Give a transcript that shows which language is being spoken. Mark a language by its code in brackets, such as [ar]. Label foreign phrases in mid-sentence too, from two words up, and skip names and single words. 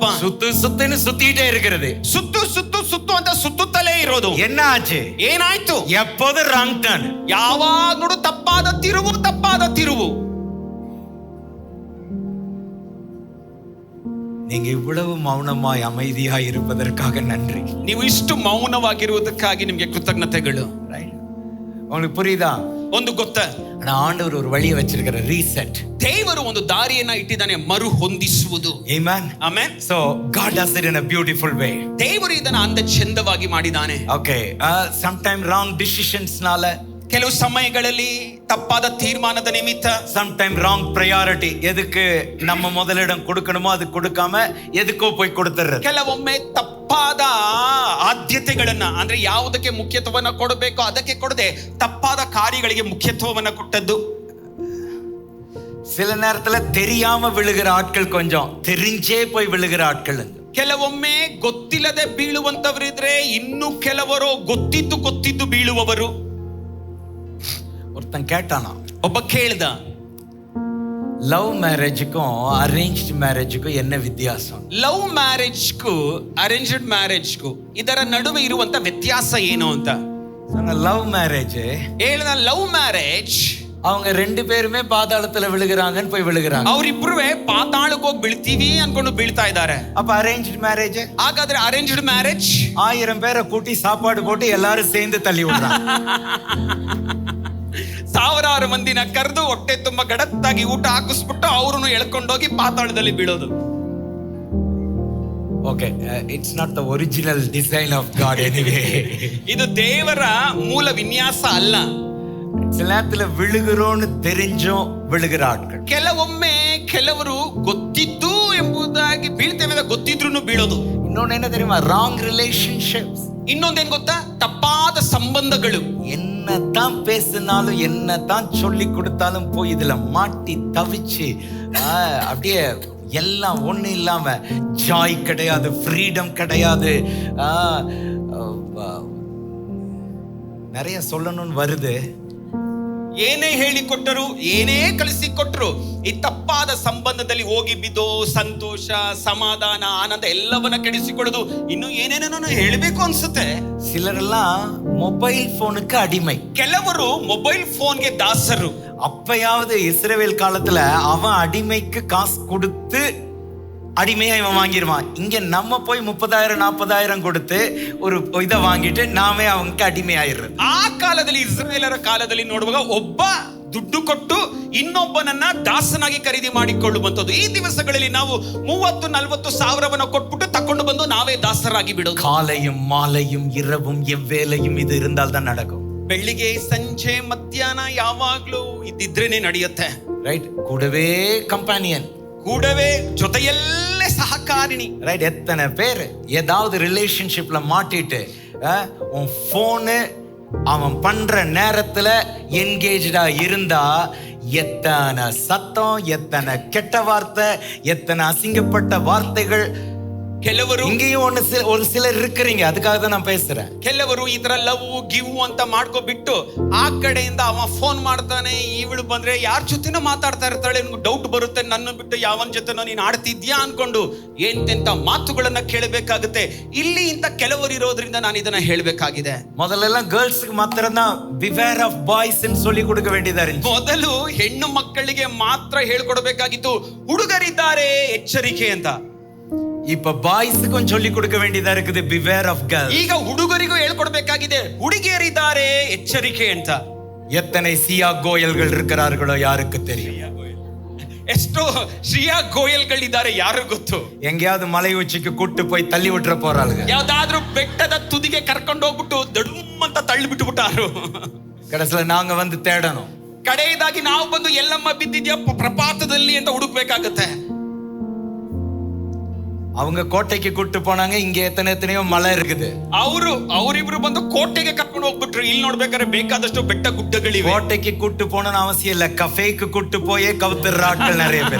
[ta] சுத்துன்னு சுத்திட்டே இருக்கிறது. [kn] ಸುತ್ತು ಸುತ್ತು ಸುತ್ತು ಅಂತ ಸುತ್ತುತ್ತಲೇ ಇರೋದು. [ta] என்ன ஆச்சு? [kn] ಏನಾಯ್ತು? [ta] எப்போது [en] wrong turn, [kn] ಯಾವಾಗ ನೋಡು ತಪ್ಪಾದ ತಿರುವು, ತಪ್ಪಾದ ತಿರುವು. [ta] நீங்க இவ்வளவு மௌனமாய் அமைதியாய் இருப்பதற்காக நன்றி. [kn] ನೀವು ಇಷ್ಟು ಮೌನವಾಗಿರುವುದಕ್ಕಾಗಿ ನಿಮಗೆ ಕೃತಜ್ಞತೆಗಳು. [ta] உங்களுக்கு புரியுதா? [kn] ಒಂದು ಗೊತ್ತ, [ta] ஆனா ஆண்டவர் ஒரு வழியை வச்சிருக்கிற, ரீசெட். [kn] ದೇವರು ಒಂದು ದಾರಿಯನ್ನ ಇಟ್ಟಿದ್ದಾನೆ, ಮರು ಹೊಂದಿಸುವುದು. Amen. ಆಮೆನ್. [en] So God does it in a beautiful way. [kn] ದೇವರು ಇದನ್ನ ಅಂದ ಚಂದವಾಗಿ ಮಾಡಿದ್ದಾನೆ. [en] Okay, sometime wrong decisionsனால, [kn] ಕೆಲವು ಸಮಯಗಳಲ್ಲಿ ತಪ್ಪಾದ ತೀರ್ಮಾನದ ನಿಮಿತ್ತ, [en] sometime wrong priority, [ta] எதுக்கு நம்ம முதலிடம் கொடுக்கணுமோ அது கொடுக்காம எதுக்கோ போய் கொடுத்துறது. [kn] ಕೆಲವೊಮ್ಮೆ ತಪ್ಪಾದ ಆದ್ಯತೆಗಳನ್ನ, ಅಂದ್ರೆ ಯಾವುದಕ್ಕೆ ಮುಖ್ಯತ್ವವನ್ನ ಕೊಡಬೇಕೋ ಅದಕ್ಕೆ ಕೊಡದೆ ತಪ್ಪಾದ ಕಾರ್ಯಗಳಿಗೆ ಮುಖ್ಯತ್ವವನ್ನ ಕೊಟ್ಟದ್ದು. [ta] சில நேரத்துல தெரியாம விழுகிற ஆட்கள் கொஞ்சம், தெரிஞ்சே போய் விழுகிற ஆட்கள். [kn] ಕೆಲವೊಮ್ಮೆ ಗೊತ್ತಿಲ್ಲದೆ ಬೀಳುವಂತವರಿದ್ರೆ, ಇನ್ನು ಕೆಲವರು ಗೊತ್ತಿದ್ದು ಬೀಳುವವರು. [ta] ஒருத்தன் கேட்டானா, [kn] ಒಬ್ಬ ಕೇಳ್ದ, [en] love marriage arranged marriage [ta] என்ன வித்தியாசம்? [en] love marriage arranged marriage [kn] ಇದರ ನಡುವೆ ಇರುವಂತ ವ್ಯತ್ಯಾಸ ಏನು ಅಂತ. [en] love marriage, [kn] ಹೇಳಿದ [en] love marriage [ta] அவங்க 2 பேருமே பாதாளத்துல விழுகிறாங்கன்னு போய் விழுகிறாங்க. [kn] ಅವರಿಬ್ರುವೆ ಪಾತಾಳಕ್ಕೆ ಹೋಗಿ ಬೀಳ್ತೀವಿ ಅನ್ಕೊಂಡು ಬೀಳ್ತಾ ಇದ್ದಾರೆ. [ta] அப்ப [en] arranged marriage, [kn] ಹಾಗಾದ್ರೆ [en] arranged marriage [ta] 1000 பேரை கூட்டி சாப்பாடு போட்டு எல்லாரும் சேர்ந்து தள்ளி விடுறாங்க. [kn] 1000 ಮಂದಿನ ಕರೆದು ಹೊಟ್ಟೆ ತುಂಬಾ ಗಡತ್ತಾಗಿ ಊಟ ಹಾಕಿಸ್ಬಿಟ್ಟು ಅವ್ರನ್ನು ಎಳ್ಕೊಂಡೋಗಿ ಪಾತಾಳದಲ್ಲಿ ಬೀಳೋದು. [en] Okay, it's not the original design of God anyway. [kn] ಇದು ದೇವರ ಮೂಲ ವಿನ್ಯಾಸ ಅಲ್ಲ. [ta] சில நேரத்துல விழுகிறோன்னு தெரிஞ்சும் விழுகிற ஆட்கள். [kn] ಕೆಲವೊಮ್ಮೆ ಕೆಲವರು ಗೊತ್ತಿದ್ದು ಎಂಬುದಾಗಿ ಬೀಳ್ತೇವೆ, ಗೊತ್ತಿದ್ರು ಬೀಳೋದು. [ta] இன்னொன்னு என்ன தெரியுமா? [en] wrong relationships. [kn] ಇನ್ನೊಂದೇನ್ ಗೊತ್ತಾ? ತಪ್ಪಾದ ಸಂಬಂಧಗಳು. [ta] என்னதான் பேசினாலும் என்னதான் சொல்லி கொடுத்தாலும் போய் இதுல மாட்டி தவிச்சு அப்படியே எல்லாம் ஒண்ணு இல்லாம, ஜாய் கிடையாது, ஃப்ரீடம் கிடையாது. நிறைய சொல்லணும்னு வருது. [kn] ಏನೇ ಹೇಳಿಕೊಟ್ಟರು, ಏನೇ ಕಳಿಸಿಕೊಟ್ರು, ಈ ತಪ್ಪಾದ ಸಂಬಂಧದಲ್ಲಿ ಹೋಗಿ ಬಿದ್ದು ಸಂತೋಷ, ಸಮಾಧಾನ, ಆನಂದ ಎಲ್ಲವನ್ನ ಕೆಡಿಸಿಕೊಳ್ಳೋದು. ಇನ್ನು ಏನೇನೋ ಹೇಳಬೇಕು ಅನ್ಸುತ್ತೆ. [ta] சிலரெல்லாம் [en] mobile phone [ta] அடிமை. [kn] ಕೆಲವರು [en] mobile phone [kn] ದಾಸರು. [ta] அப்பயாவது இஸ்ரவேல் காலத்துல அவன் அடிமைக்கு காசு கொடுத்து அடிமையா இவன் வாங்கிடுவான். இங்க நம்ம போய் 30,000-40,000 கொடுத்து ஒரு இதை வாங்கிட்டு நாமே அவங்க அடிமையாயிடுறது. [kn] ಆ ಕಾಲದಲ್ಲಿ ಇಸ್ರಾಯೇಲರ ಕಾಲದಲ್ಲಿ ನೋಡುವಾಗ ಒಬ್ಬ ದುಡ್ಡು ಕೊಟ್ಟು ಇನ್ನೊಬ್ಬನನ್ನ ದಾಸನಾಗಿ ಖರೀದಿ ಮಾಡಿಕೊಳ್ಳುವಂಥದ್ದು. ಈ ದಿವಸಗಳಲ್ಲಿ ನಾವು 30-40 ಸಾವಿರವನ್ನ ಕೊಟ್ಬಿಟ್ಟು ತಕೊಂಡು ಬಂದು ನಾವೇ ದಾಸರಾಗಿ ಬಿಡೋದು. [ta] காலையும் மாலையும் இரவும் எவ்வேளையும் இது இருந்தால் தான் நடக்கும். [kn] ಬೆಳ್ಳಿಗೆ ಸಂಜೆ ಮಧ್ಯಾಹ್ನ ಯಾವಾಗ್ಲೂ ಇದ್ದಿದ್ರೇನೆ ನಡೆಯುತ್ತೆ. [ta] ரைட், கூடவே கம்பானியன், [kn] ಕೂಡವೇ ಜೊತೆಯಲ್ಲೇ ಸಹಕಾರಿಣಿ. [ta] ரைட். எத்தனை பேர் ஏதாவது ரிலேஷன்ஷிப்ல மாட்டிட்டு உன் போனு அவன் பண்ற நேரத்துல என்கேஜா இருந்தா எத்தனை சத்தம், எத்தனை கெட்ட வார்த்தை, எத்தனை அசிங்கப்பட்ட வார்த்தைகள். [kn] ಕೆಲವರು [ta] இங்கேயும் ஒரு சிலர் இருக்கிறீங்க, அதுக்காக தான் நான் பேசுறேன். [kn] ಕೆಲವರು ಈ ತರ ಲವ್ ಗಿವ್ ಅಂತ ಮಾಡ್ಕೊಬಿಟ್ಟು ಆ ಕಡೆಯಿಂದ ಅವ ಫೋನ್ ಮಾಡ್ತಾನೆ, ಇವಳು ಬಂದ್ರೆ ಯಾರ ಜೊತೆನೋ ಮಾತಾಡ್ತಾ ಇರ್ತಾಳೆ, ನಿಮ್ಗೆ ಡೌಟ್ ಬರುತ್ತೆ, ನನ್ನ ಬಿಟ್ಟು ಯಾವನ್ ಜೊತೆನೋ ನೀನ್ ಆಡ್ತಿದ್ಯಾ ಅನ್ಕೊಂಡು ಎಂತೆಂತ ಮಾತುಗಳನ್ನ ಕೇಳಬೇಕಾಗುತ್ತೆ. ಇಲ್ಲಿ ಇಂತ ಕೆಲವರು ಇರೋದ್ರಿಂದ ನಾನು ಇದನ್ನ ಹೇಳ್ಬೇಕಾಗಿದೆ. [ta] முதல்ல கேர்ள்ஸ்க்கு மாத்திரம் தான் [en] beware of boys [ta] ன்னு சொல்லி கொடுக்க வேண்டியதா இருந்துச்சு. [kn] ಮೊದಲು ಹೆಣ್ಣು ಮಕ್ಕಳಿಗೆ ಮಾತ್ರ ಹೇಳ್ಕೊಡ್ಬೇಕಾಗಿತ್ತು, ಹುಡುಗರಿದ್ದಾರೆ ಎಚ್ಚರಿಕೆ ಅಂತ. [ta] இப்ப பாய்ஸ்க்கும் சொல்லி கொடுக்க வேண்டியதா இருக்குது, [en] beware of girls. [kn] ಈಗ ಹುಡುಗರಿಗೂ ಹೇಳ್ಕೊಡ್ಬೇಕಾಗಿದೆ, ಹುಡುಗಿಯರಿದ್ದಾರೆ ಎಚ್ಚರಿಕೆ ಅಂತ. [ta] எத்தனை சியா கோயல்கள் இருக்கிறார்களோ யாருக்கு தெரியும். [kn] ಎಷ್ಟೋ ಶ್ರೇಯಾ ಗೋಯಲ್ಗಳಿದ್ದಾರೆ, ಯಾರು ಗೊತ್ತು. [ta] எங்கேயாவது மலை உச்சிக்கு கூட்டு போய் தள்ளி விட்டுற போறாளுங்க. [kn] ಯಾವ್ದಾದ್ರೂ ಬೆಟ್ಟದ ತುದಿಗೆ ಕರ್ಕೊಂಡು ಹೋಗ್ಬಿಟ್ಟು ದಡುಮ್ ಅಂತ ತಳ್ಳಿ ಬಿಟ್ಟುಬಿಟ್ಟಾರು. [ta] கடைசில நாங்க வந்து தேடணும். [kn] ಕಡೆಯದಾಗಿ ನಾವು ಬಂದು ಎಲ್ಲಮ್ಮ ಬಿದ್ದಿದ್ಯಾ ಪ್ರಪಾತದಲ್ಲಿ ಅಂತ ಹುಡುಕ್ಬೇಕಾಗತ್ತೆ. [ta] அவங்க கோட்டைக்கு கூட்டு போனாங்க, இங்க எத்தனையோ மலை இருக்குது. [kn] ಅವರಿಬ್ರು ಬಂದು ಕೋಟೆಗೆ ಕರ್ಕೊಂಡು ಹೋಗ್ಬಿಟ್ರು. ಇಲ್ಲಿ ನೋಡ್ಬೇಕಾದ್ರೆ ಬೇಕಾದಷ್ಟು ಬೆಟ್ಟ ಗುಡ್ಡಗಳಿವೆ. [ta] கோட்டைக்கு கூட்டு போகணும்னு அவசியம் இல்ல, கஃபேக்கு கூட்டு போயே கவுத்துற ஆட்கள் நிறைய பேர்.